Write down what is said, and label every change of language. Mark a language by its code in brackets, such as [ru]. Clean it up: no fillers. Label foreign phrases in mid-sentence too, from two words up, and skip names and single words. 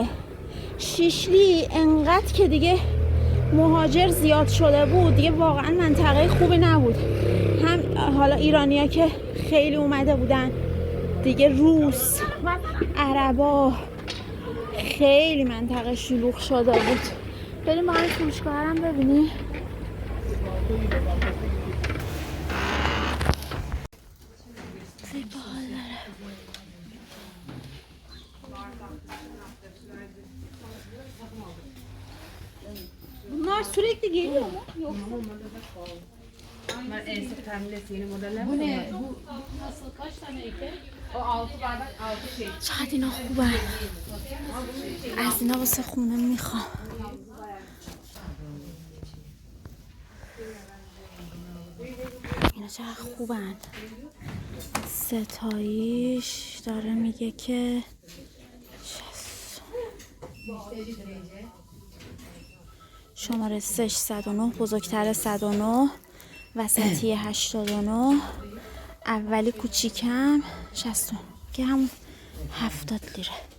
[fa] شیشلی انقدر که دیگه مهاجر زیاد شده بود دیگه واقعا منطقه خوبی نبود. هم حالا ایرانیا که خیلی اومده بودن دیگه، روس، عربا، خیلی منطقه شلوغ شده بود. بریم با این فروشگاه‌ام ببینیم. [tr] Bunlar sürekli geliyor mu? Yoksa? Bunlar en sık tahminlesi yeni modeller. Bu ne? Bu nasıl? Kaç tane eke? O 6 bardak 6 şey. [fa] چقدر اینا خوبه. از اینا واسه خونه میخوام. اینا اینا چقدر خوبن. ستاییش داره میگه که شماره 609 بزرگتر 109 وسطی 89 اولی کوچیکم 60 که همون 70 لیره.